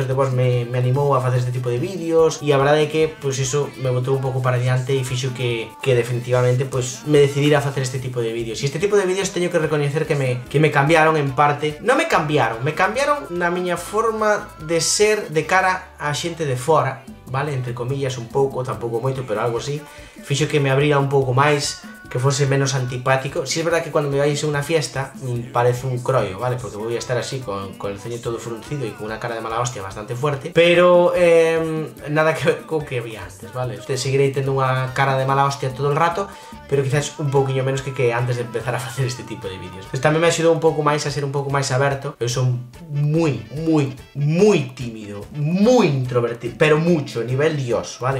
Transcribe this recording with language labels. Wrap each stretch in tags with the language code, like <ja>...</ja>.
<gl>moitos de vos me animou a facer este tipo de vídeos, e a verdade é que, pois iso me botou un pouco para diante e fixo que definitivamente, pois, me decidira a facer este tipo de vídeos. E este tipo de vídeos teño que recoñecer que me cambiaron en parte. Non me cambiaron na miña forma de ser de cara a xente de fora, vale? Entre comillas, un pouco, tampouco moito, pero algo así. Fixo que me abrira un pouco máis, que fose menos antipático.</gl> <es>Si es verdad que cuando me vais a una fiesta parece un crollo, ¿vale? Porque voy a estar así con el ceño todo fruncido y con una cara de mala hostia bastante fuerte, pero nada que ver con que había antes, ¿vale? Seguiré teniendo una cara de mala hostia todo el rato, pero quizás un poquillo menos que antes de empezar a hacer este tipo de vídeos. Pues también me ha ayudado</es> <gl>un pouco máis a ser un pouco máis aberto. Eu son moi tímido, moi introvertido,</gl> <es>pero mucho, nivel Dios,</es> <gl>¿vale?</gl>